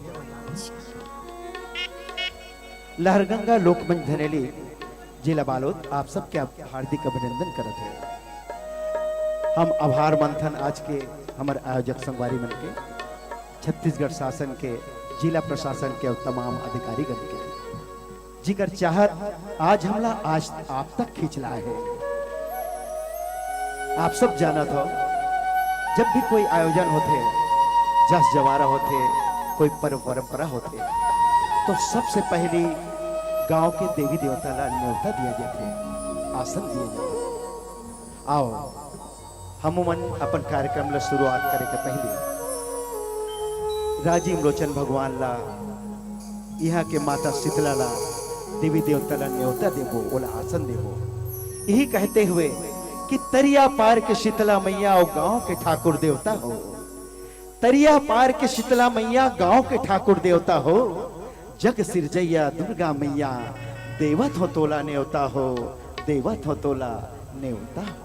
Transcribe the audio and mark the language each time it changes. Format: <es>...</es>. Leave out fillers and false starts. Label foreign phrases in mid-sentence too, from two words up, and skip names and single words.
<hne>लहरगंगा लोकमंच धनेली जिला बालोद आप सबके हार्दिक अभिनंदन करत है। हम आभार मंथन आज के हमारे आयोजक संगवारी मन के, छत्तीसगढ़ शासन के, जिला प्रशासन के और तमाम अधिकारी गण के जिकर चाहत आज हमला आज आप तक खींचला है। आप सब जानत हो, जब भी कोई आयोजन होते, जस जवारा होते, कोई पर्व परंपरा होते, तो सबसे पहले गांव के देवी देवता ला न्योता दिया जाते, आसन दिए जाते। आओ हम अपन कार्यक्रम ला शुरुआत करे के पहले राजीव लोचन भगवान ला, यहाँ के माता शीतला ला, देवी देवता ला न्योता देवो, ओला आसन देवो। यही कहते हुए कि तरिया पार के शीतला मैया और गांव के ठाकुर देवता हो। तरिया पार के शीतला मैया गांव के ठाकुर देवता हो। जग सिरजैया दुर्गा मैया, देवत हो तोला न्योता हो, देवत हो तोला न्योता।</hne>